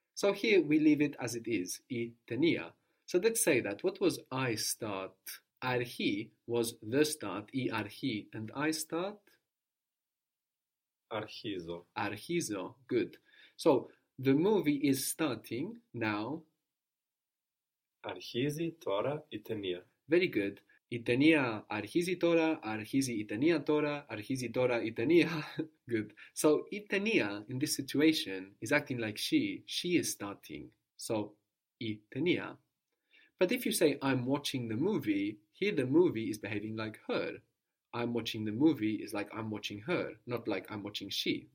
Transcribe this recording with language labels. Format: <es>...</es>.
<en>So here we leave it as it is,</en> <el>η ταινία.</el> <en>So let's say that, what was I start?</en> <el>Αρχή</el> <en>was the start,</en> <el>η αρχή,</el> <en>and I start?</en> <el>Αρχίζω. Αρχίζω,</el> <en>good. So, the movie is starting now.</en> <el>Αρχίζει τώρα η ταινία.</el> <en>Very good.</en> <el>Η ταινία αρχίζει τώρα, αρχίζει η ταινία τώρα, αρχίζει τώρα η ταινία.</el> <en>Good. So,</en> <el>η ταινία,</el> <en>in this situation, is acting like she is starting. So,</en> <el>η ταινία.</el> <en>But if you say, I'm watching the movie, here the movie is behaving like her. I'm watching the movie is like I'm watching her, not like I'm watching she.</en>